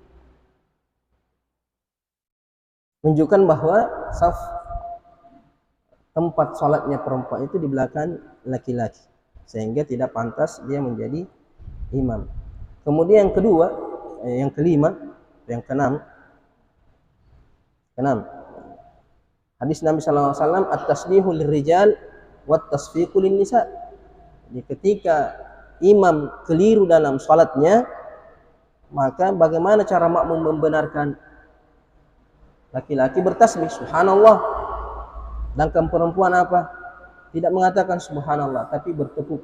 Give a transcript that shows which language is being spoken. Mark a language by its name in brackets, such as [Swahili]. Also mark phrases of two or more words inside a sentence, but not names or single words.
[Indonesian] Menunjukkan bahwa saf tempat sholatnya perempuan itu di belakang laki-laki, sehingga tidak pantas dia menjadi imam. Kemudian yang kedua, yang kelima, yang keenam, hadis Nabi SAW [Arabic] التسبيح للرجال والتصفيق للنساء. [Indonesian] Jadi ketika imam keliru dalam sholatnya, maka bagaimana cara makmum membenarkan? Laki-laki bertasbih subhanallah. Sedangkan perempuan apa? Tidak mengatakan subhanallah, tapi bertepuk.